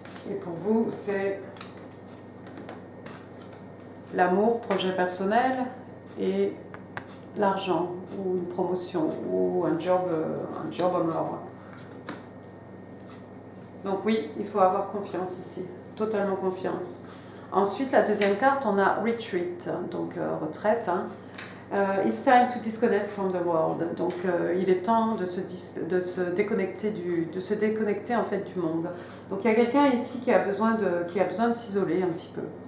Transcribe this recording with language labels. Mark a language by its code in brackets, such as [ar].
[fr] Et pour vous, c'est l'amour, projet personnel et l'argent ou une promotion ou un job en or. Donc oui, il faut avoir confiance ici, totalement confiance. Ensuite, la deuxième carte, on a retreat, donc retraite. Hein. [en] It's time to disconnect from the world. [fr] Donc il est temps de se déconnecter en fait du monde. Donc il y a quelqu'un ici qui a besoin de s'isoler un petit peu.